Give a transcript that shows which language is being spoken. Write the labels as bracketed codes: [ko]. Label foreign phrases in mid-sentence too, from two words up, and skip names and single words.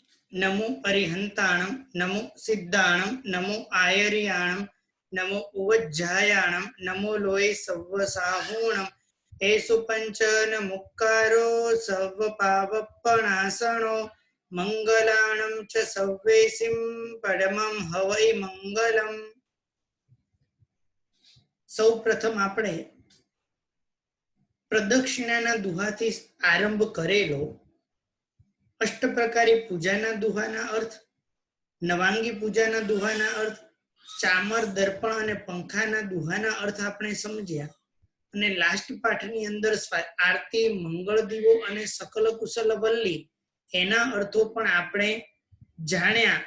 [pra] नमो अरिहंताणं नमो सिद्धाणं नमो आयर्याणं नमो उवज्जायाणं नमो लोये सव्वसाहूणं एषु पंचन मुक्कारो सर्वपावपनाशनो मंगलाणं च सव्वेसिं परमं हवै मंगलम्। [gu] સૌ પ્રથમ આપણે પ્રદક્ષિણાના દુહાથી આરંભ કરેલો અષ્ટપ્રકારી પૂજાના દુહાના અર્થ, નવાંગી પૂજાના દુહાના અર્થ, ચામર દર્પણ અને પંખાના દુહાના અર્થ આપણે સમજ્યા અને લાસ્ટ પાઠની અંદર આરતી, મંગળ દીવો અને સકલ કુશલ વલ્લી એના અર્થો પણ આપણે જાણ્યા।